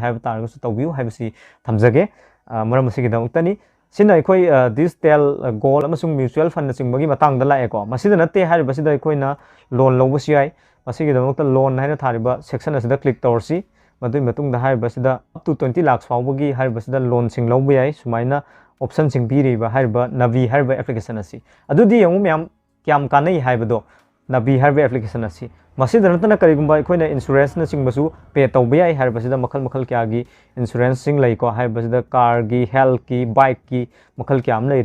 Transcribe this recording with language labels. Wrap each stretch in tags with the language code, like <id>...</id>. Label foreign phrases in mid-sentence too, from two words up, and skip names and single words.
<mni>ꯍꯥꯏꯕ ꯇꯥꯔꯒꯁꯨ ꯇꯧꯕꯤꯌꯨ ꯍꯥꯏꯕꯁꯤ ꯊꯝꯖꯒꯦ ꯃꯔꯝ ꯑꯁꯤꯒꯤꯗꯃꯛꯇꯅꯤ ꯁꯤꯅ ꯑꯩꯈꯣꯏ</mni> <en>digital gold</en> <mni>ꯑꯃꯁꯨꯡ ꯃ꯭ꯌꯨꯆꯨꯑꯦꯜ ꯐꯟꯅꯆꯤꯡꯕꯒꯤ ꯃꯇꯥꯡꯗ ꯂꯥꯛꯑꯦꯀꯣ ꯃꯁꯤꯗ ꯅꯠꯇꯦ ꯍꯥꯏꯔꯤꯕꯁꯤꯗ ꯑꯩꯈꯣꯏꯅ ꯂꯣꯟ ꯂꯧꯕꯁꯨ ꯌꯥꯏ ꯃꯁꯤꯒꯤꯗꯃꯛꯇ ꯂꯣꯟ ꯍꯥꯏꯅ ꯊꯥꯔꯤꯕ ꯁꯦꯛꯁꯟ ꯑꯁꯤꯗ ꯀ꯭ꯂꯤꯛ ꯇꯧꯔꯁꯤ ꯃꯗꯨꯒꯤ ꯃꯇꯨꯡꯗ ꯍꯥꯏꯔꯤꯕꯁꯤꯗ</mni> <en>up to 20 lakhs</en> <mni>ꯐꯥꯎꯕꯒꯤ ꯍꯥꯏꯔꯤꯕꯁꯤꯗ ꯂꯣꯟꯁꯤꯡ ꯂꯧꯕ ꯌꯥꯏ ꯁꯨꯃꯥꯏꯅ ꯑꯣꯞꯁꯟꯁꯤꯡ ꯄꯤꯔꯤꯕ ꯍꯥꯏꯔꯤꯕ ꯅꯕꯤ ꯍꯥꯏꯔꯤꯕ ꯑꯦꯄ꯭ꯂꯤꯀꯦꯁꯟ ꯑꯁꯤ ꯑꯗꯨꯗꯤ ꯌꯦꯡꯉꯨ ꯃꯌꯥꯝ ꯀꯌꯥꯝ ꯀꯥꯟꯅꯩ ꯍꯥꯏꯕꯗꯣ ꯅꯕꯤ ꯍꯥꯏꯔꯤꯕ ꯑꯦꯄ꯭ꯂꯤꯀꯦꯁꯟ ꯑꯁꯤ ꯃꯁꯤꯗ ꯅꯠꯇꯅ ꯀꯔꯤꯒꯨꯝꯕ ꯑꯩꯈꯣꯏꯅ ꯏꯟꯁꯨꯔꯦꯟꯁꯅꯆꯤꯡꯕꯁꯨ ꯄꯦ ꯇꯧꯕ ꯌꯥꯏ ꯍꯥꯏꯔꯤꯕꯁꯤꯗ ꯃꯈꯜ ꯀꯌꯥꯒꯤ ꯏꯟꯁꯨꯔꯦꯟꯁꯁꯤꯡ ꯂꯩꯀꯣ ꯍꯥꯏꯔꯤꯕꯁꯤꯗ ꯀꯥꯔꯒꯤ ꯍꯦꯜꯊꯀꯤ ꯕꯥꯏꯛꯀꯤ ꯃꯈꯜ ꯀꯌꯥ ꯑꯃ</mni>